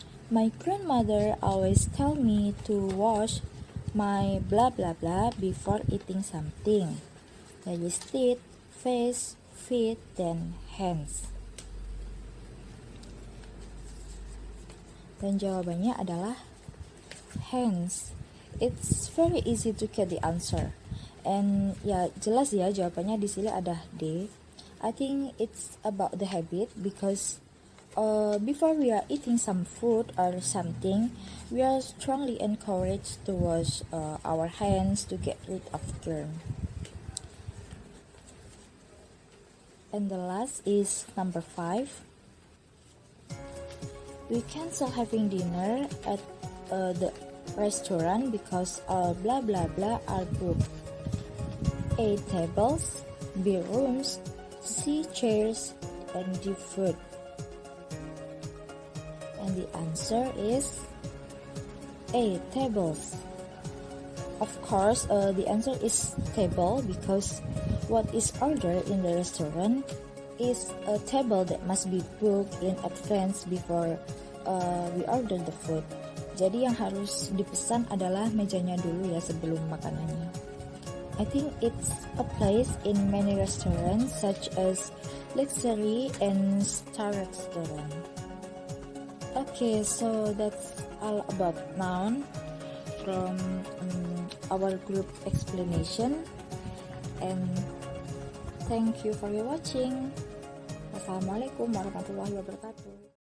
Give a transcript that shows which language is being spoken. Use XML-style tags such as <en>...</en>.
<en>My grandmother always tell me to wash my blah blah blah before eating something. There is teeth, face, feet, dan hands.</en> <id>Dan jawabannya adalah hands. It's very easy to get the answer. And ya jelas ya, jawabannya di sini ada D.</id> <en>I think it's about the habit because before we are eating some food or something, we are strongly encouraged to wash our hands to get rid of germ. And the last is number 5. We cancel having dinner at the restaurant because all blah blah blah are booked. A, tables, B, rooms, C, chairs, and D, food. And the answer is A, tables. Of course, the answer is table because what is ordered in the restaurant is a table that must be booked in advance before we order the food.</en> <id>Jadi yang harus dipesan adalah mejanya dulu ya sebelum makanannya.</id> <en>I think it's a place in many restaurants such as luxury and star restaurant. Okay, so that's all about noun from our group explanation, and thank you for your watching. Wassalamualaikum warahmatullahi wabarakatuh.</en>